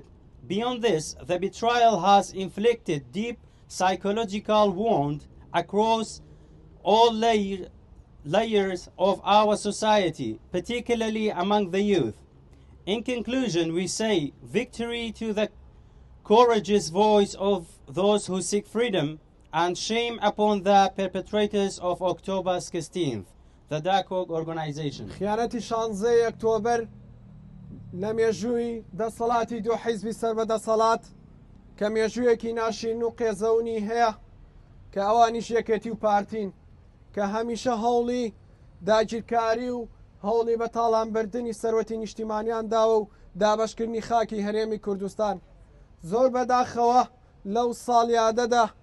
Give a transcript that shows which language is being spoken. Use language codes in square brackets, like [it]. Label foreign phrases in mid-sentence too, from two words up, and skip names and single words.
[en] Beyond this, the betrayal has inflicted deep psychological wound across all layers of our society, particularly among the youth. In conclusion, we say victory to the courageous voice of those who seek freedom and shame upon the perpetrators of October 16th, the Darkhawk Organization. [ckb] خیانەتی 16 ئۆکتۆبەر لە مێژووی دەسەڵاتی دوو حیزبی سەربەدەسەڵات کە مێژوویەکی ناشین و قێزەونی هەیە کە ئەوانیش یەکێتی و پارتین کە هەمیشە هەوڵی داگیرکاری و هەوڵی بە تاڵانبردنی سەرەتی نیشتیمانیان داوە و دابەشکردنی خاکی هەرێمی کوردستان زۆر بەداخەوە لەو ساڵیادەدا